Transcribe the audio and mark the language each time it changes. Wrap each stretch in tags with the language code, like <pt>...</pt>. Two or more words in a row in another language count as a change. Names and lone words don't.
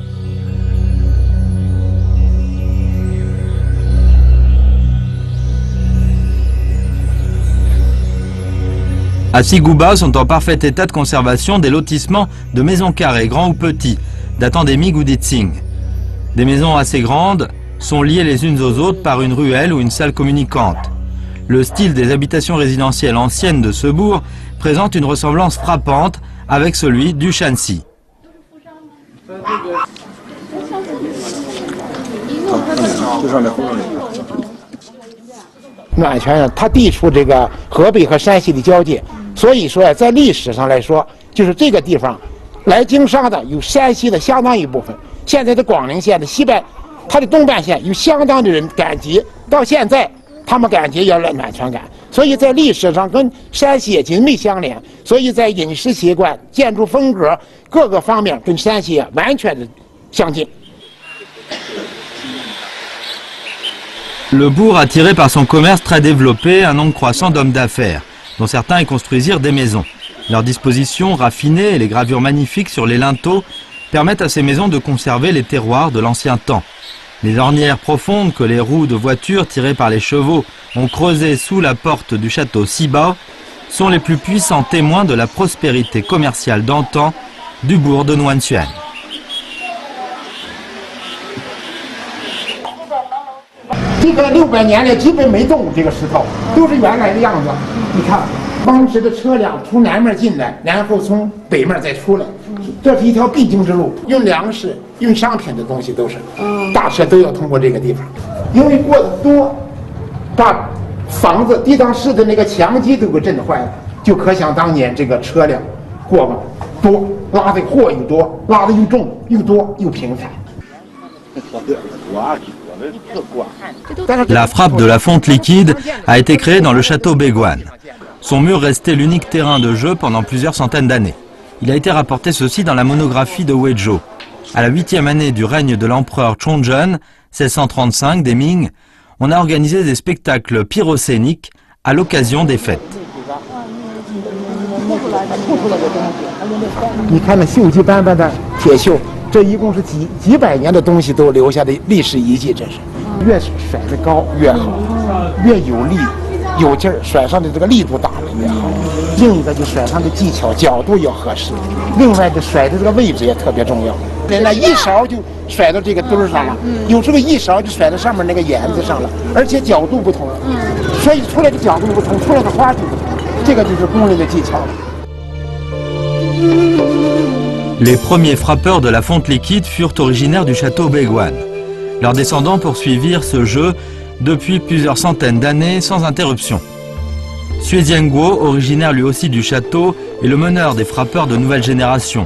<fr>À Sigubao sont en parfait état de conservation des lotissements de maisons carrées, grands ou petits, datant des Ming ou des Qing. Des maisons assez grandes sont liées les unes aux autres par une ruelle ou une salle communicante. Le style des habitations résidentielles anciennes de ce bourg présente une ressemblance frappante avec celui du Shanxi.</fr> <zh>暖泉它地处这个河北和山西的交界，所以说在历史上来说，就是这个地方来经商的有山西的相当一部分。现在的广陵县的西边，它的东半线有相当的人赶集，到现在他们赶集要来暖泉赶，所以在历史上跟山西也紧密相连。所以在饮食习惯、建筑风格各个方面跟山西完全的相近。</zh> <fr>Le bourg attirait par son commerce très développé un nombre croissant d'hommes d'affaires, dont certains y construisirent des maisons. Leurs dispositions raffinées et les gravures magnifiques sur les linteaux permettent à ces maisons de conserver les terroirs de l'ancien temps. Les ornières profondes que les roues de voitures tirées par les chevaux ont creusées sous la porte du château Sibao sont les plus puissants témoins de la prospérité commerciale d'antan du bourg de Nuan-Xuan.</fr> <zh>这个600年来基本没动这个石头，都是原来的样子。你看， 当时的车辆从南面进来，然后从北面再出来，这是一条必经之路，运粮食、运商品的东西都是，大车都要通过这个地方。因为过的多，把房子地当市的那个墙基都给震坏了，就可想当年这个车辆过往多，拉的货又多，拉的又重又多又频繁。</zh> <fr>La frappe de la fonte liquide a été créée dans le château Béguane. Son mur restait l'unique terrain de jeu pendant plusieurs centaines d'années. Il a été rapporté ceci dans la monographie de Weizhou. À la 8e année du règne de l'empereur Chongzhen, 1635 des Ming, on a organisé des spectacles pyrocéniques à l'occasion des fêtes.</fr> <zh>你看那锈迹斑斑的铁锈，这一共是几百年的东西都留下的历史遗迹，这是。越甩得高越好，越有力、有劲儿，甩上的这个力度大了越好。另一个就甩上的技巧、角度要合适，另外就甩的这个位置也特别重要。人呢一勺就甩到这个墩儿上了，有时候一勺就甩到上面那个沿子上了，而且角度不同，所以出来的角度不同，出来的花就不同。这个就是工人的技巧了。</zh> <fr>Les premiers frappeurs de la fonte liquide furent originaires du château Béguane. Leurs descendants poursuivirent ce jeu depuis plusieurs centaines d'années sans interruption. Xue Jianguo, originaire lui aussi du château, est le meneur des frappeurs de nouvelle génération.</fr>